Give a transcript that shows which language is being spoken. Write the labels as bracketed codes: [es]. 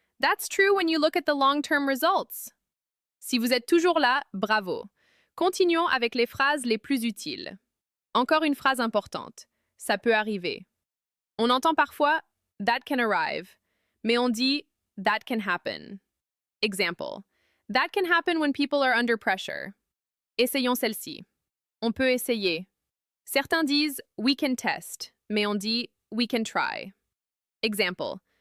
[en] That's true when you look at the long-term results. [fr] Si vous êtes toujours là, bravo. Continuons avec les phrases les plus utiles. Encore une phrase importante. Ça peut arriver. On entend parfois [en] that can arrive, [fr] mais on dit [en] that can happen. [fr] Example. [en] That can happen when people are under pressure. [fr] Essayons celle-ci. On peut essayer. Certains disent [en] we can test, [fr] mais on dit [en] we can try. [fr] Example.